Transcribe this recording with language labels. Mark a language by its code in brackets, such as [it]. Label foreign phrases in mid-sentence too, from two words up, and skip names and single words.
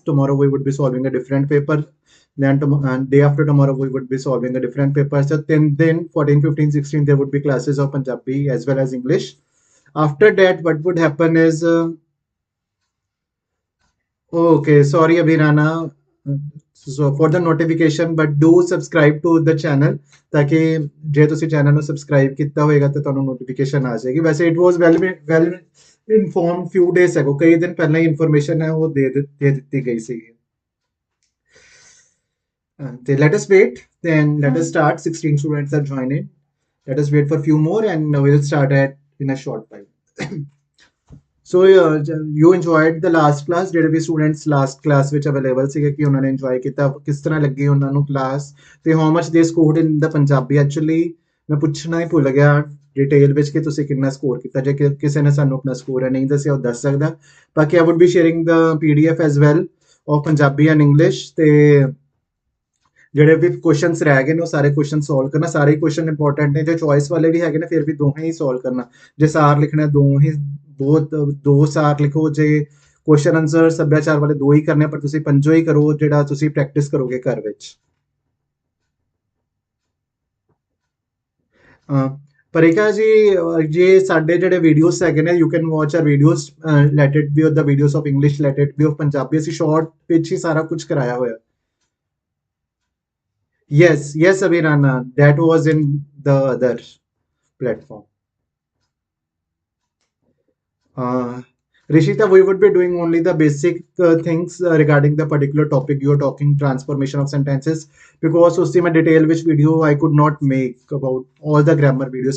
[en] Tomorrow we would be solving a different paper. Then day after tomorrow we would be solving a different paper. So then 14, 15, 16 there would be classes of Punjabi as well as English. After that, what would happen is okay, sorry Abhirana. So for the notification, but do subscribe to the channel [pa] ਤਾਕਿ ਜੇ ਤੁਸੀ ਚੈਨਲ ਨੂੰ subscribe ਕੀਤਾ ਹੋਏਗਾ ਤੇ ਤੁਹਾਨੂੰ notification ਆ ਜਾਏਗੀ. [en] ਵੈਸੇ it was well informed few days ago. [pa] ਕਈ ਦਿਨ ਪਹਿਲਾਂ ਹੀ information ਹੈ ਉਹ ਦੇ ਦਿੱਤੀ ਗਈ ਸੀ. [en] Let us wait. Then let us start. 16 students are joining. Let us wait for a few more and we'll start in a short while. So you enjoyed the last class. [pa] ਜਿਹੜੇ ਵੀ [en] students last class which available [pa] ਸੀਗੇ ਕਿ ਉਹਨਾਂ ਨੇ enjoy ਕੀਤਾ, ਕਿਸ ਤਰ੍ਹਾਂ ਲੱਗੀ ਉਹਨਾਂ ਨੂੰ class ਤੇ [en] how much they scored in the Punjabi. [pa] Actually ਮੈਂ ਪੁੱਛਣਾ ਹੀ ਭੁੱਲ ਗਿਆ ਡਿਟੇਲ ਵਿੱਚ ਕਿ ਤੁਸੀਂ ਕਿੰਨਾ ਸਕੋਰ ਕੀਤਾ. ਜੇ ਕਿਸੇ ਨੇ ਸਾਨੂੰ ਆਪਣਾ ਸਕੋਰ ਨਹੀਂ ਦੱਸਿਆ ਉਹ ਦੱਸ ਸਕਦਾ. [en] ਬਾਕੀ I would be sharing the PDF as well of Punjabi and English. [pa] ਤੇ ਜਿਹੜੇ ਵੀ ਕੁਐਸਚਨਸ ਰਹਿ ਗਏ ਨੇ ਉਹ ਸਾਰੇ ਕੁਐਸਚਨ ਸੋਲਵ ਕਰਨਾ. ਸਾਰੇ ਕੁਐਸਚਨ ਇੰਪੋਰਟੈਂਟ ਨੇ. ਜੇ ਚੋਇਸ ਵਾਲੇ ਵੀ ਹੈਗੇ ਨੇ ਫਿਰ ਵੀ ਦੋਹੇ ਹੀ ਸੋਲਵ ਕਰਨਾ. ਜੇ ਸਾਰ ਲਿਖਣਾ ਦੋ ਸਾਰ ਲਿਖੋ. ਜੇ ਕੁਐਸਚਨ ਆਨਸਰ ਸੱਭਿਆਚਾਰ ਵਾਲੇ ਦੋ ਹੀ ਕਰਨੇ ਪਰ ਤੁਸੀਂ ਪੰਜੋ ਹੀ ਕਰੋ ਜਿਹੜਾ ਤੁਸੀਂ ਪ੍ਰੈਕਟਿਸ ਕਰੋਗੇ ਘਰ ਵਿੱਚ. ਪਰਿਕਾ ਜੀ ਜੇ ਸਾਡੇ ਜਿਹੜੇ ਵੀਡੀਓਜ਼ ਹੈਗੇ ਨੇ [en] you can watch our videos. Let it be of the videos of English, let it be of Punjabi. [pa] ਅਸੀਂ ਸ਼ਾਰਟ ਵਿੱਚ ਹੀ ਸਾਰਾ ਕੁਝ ਕਰਾਇਆ ਹੋਇਆ. [en] Yes, Abhinana, that was in the other platform. Rishita, we would be doing only the basic things regarding the particular topic you are talking, transformation of sentences, because [hi] उसी में [en] detail which video I could not make about all the grammar videos.